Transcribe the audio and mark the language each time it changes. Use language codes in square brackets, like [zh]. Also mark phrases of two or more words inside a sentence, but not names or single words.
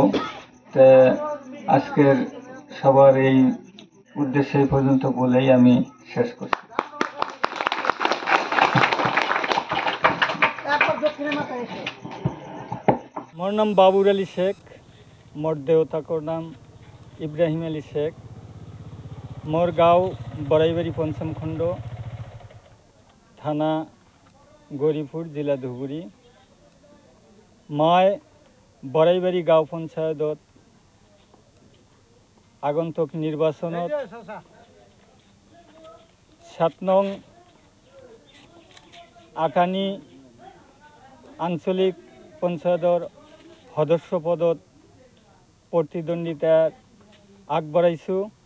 [bn] তো আজকের সবার এই উদ্দেশ্যে এই পর্যন্ত বলেই আমি শেষ করছি। [as] মোর নাম বাবুর আলী শেখ, মোর দেউতাকর নাম ইব্রাহিম আলী শেখ। মোর গাঁও বড়াইবাড়ি পঞ্চম খণ্ড, থানা গৌরীপুর, জেলা ধুবুৰী। মই বড়াইবাড়ি গাঁও পঞ্চায়তত আগন্তুক নিৰ্বাচনত 7 নং আটানি আঞ্চলিক পঞ্চায়তৰ সদস্য পদত প্ৰতিদ্বন্দ্বিতা আগবঢ়াইছোঁ।